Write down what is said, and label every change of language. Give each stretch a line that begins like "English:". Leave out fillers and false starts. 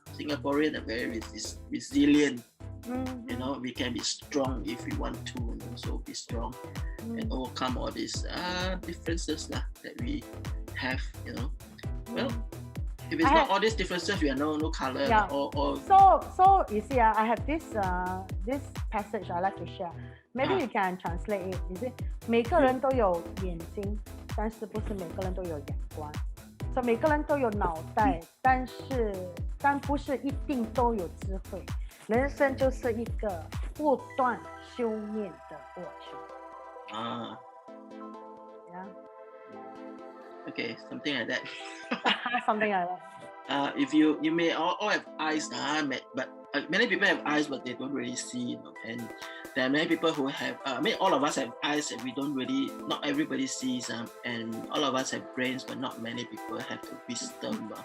English: Singaporeans are very resilient. We can be strong if we want to, so be strong and overcome all these differences that we have. Well, if it's not all these differences, we are no color. Yeah. So you see, I have this passage I like to share. Maybe you can translate it. You see,
Chinese: 每个人都有眼睛，但是不是每个人都有眼光。所以每个人都有脑袋，但不是一定都有智慧。人生就是一个不断修炼的过程。
English: Yeah. Okay, something like that. Something like that. If you may all have eyes, but many people have eyes, but they don't really see. And there are many people who have. All of us have eyes, and we don't really. Not everybody sees. And all of us have brains, but not many people have the wisdom.